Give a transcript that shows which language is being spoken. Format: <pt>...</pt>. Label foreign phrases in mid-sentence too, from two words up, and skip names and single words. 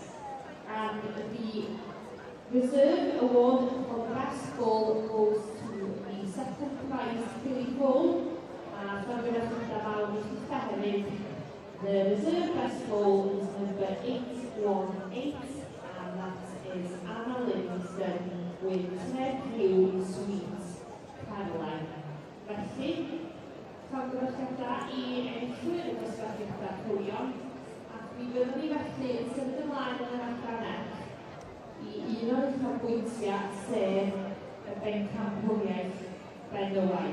<en>And the Reserve Award for the best goal goes to the second prize Billy Ford. The Reserve best goal is number 818, and that is Anna Livingston with Ted Hugh Sweets Caroline.</en> <cy>Felly, llongyfarchiadau I enillwyr y dosbarthiadau cwrion, ac mi fyddwn ni felly yn symud ymlaen yn yr adran I un o'r uchafbwyntiau sef y bencampwriaeth benywaidd.</cy>